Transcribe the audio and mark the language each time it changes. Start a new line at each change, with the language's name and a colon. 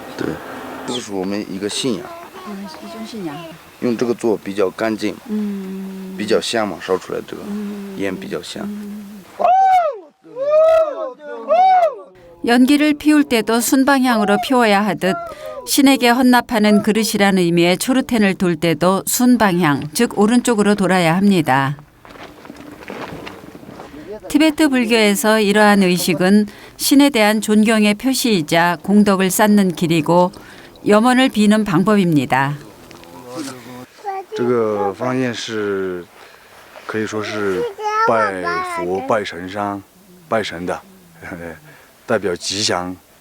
Chinese: 对，这个是我们一个信仰。一种信仰。用这个做比较干净，比较香嘛，烧出来这个烟比较香。
Korean: 연기를 피울 때도 순방향으로 피워야 하듯 신에게 헌납하는 그릇이라는 의미의 초르텐을 돌 때도 순방향, 즉 오른쪽으로 돌아야 합니다. 티베트 불교에서 이러한 의식은 신에 대한 존경의 표시이자 공덕을 쌓는 길이고 염원을 비는 방법입니다.
Chinese: 这个方言是可以说是拜佛、拜神山、拜神的，代表吉祥。